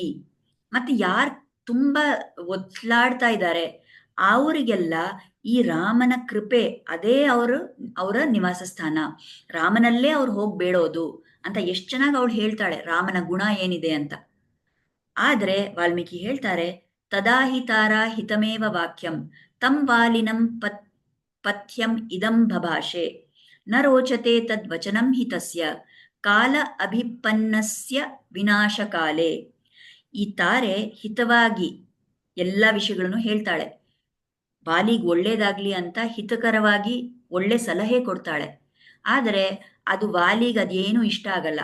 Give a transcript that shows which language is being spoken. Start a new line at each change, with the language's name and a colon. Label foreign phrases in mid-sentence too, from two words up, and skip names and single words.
Kannada: ಮತ್ತೆ ಯಾರು ತುಂಬಾ ಒತ್ಲಾಡ್ತಾ ಇದ್ದಾರೆ ಅವರಿಗೆಲ್ಲ ಈ ರಾಮನ ಕೃಪೆ ಅದೇ ಅವರ ನಿವಾಸ ಸ್ಥಾನ. ರಾಮನಲ್ಲೇ ಅವ್ರು ಹೋಗಿ ಬೇಡೋದು ಅಂತ ಎಷ್ಟು ಚೆನ್ನಾಗಿ ಅವಳು ಹೇಳ್ತಾಳೆ ರಾಮನ ಗುಣ ಏನಿದೆ ಅಂತ. ಆದ್ರೆ ವಾಲ್ಮೀಕಿ ಹೇಳ್ತಾರೆ,
Sanskrit: ತದಾಹಿತಾರ ಹಿತಮೇವ ವಾಕ್ಯಂ ತಂ ವಾಲಿನಂ ಪಥ್ಯಂ ಇದಂ ಬಭಾಷೆ ನ ರೋಚತೆ ತದ್ವಚನಂ ಹಿತಸ್ಯ ಕಾಲ ಅಭಿಪನ್ನಸ್ಯ ವಿನಾಶಕಾಲೆ.
Kannada: ಈ ತಾರೆ ಹಿತವಾಗಿ ಎಲ್ಲ ವಿಷಯಗಳನ್ನು ಹೇಳ್ತಾಳೆ. ವಾಲಿಗೆ ಒಳ್ಳೇದಾಗ್ಲಿ ಅಂತ ಹಿತಕರವಾಗಿ ಒಳ್ಳೆ ಸಲಹೆ ಕೊಡ್ತಾಳೆ. ಆದರೆ ಅದು ವಾಲಿಗೆ ಅದೇನು ಇಷ್ಟ ಆಗಲ್ಲ.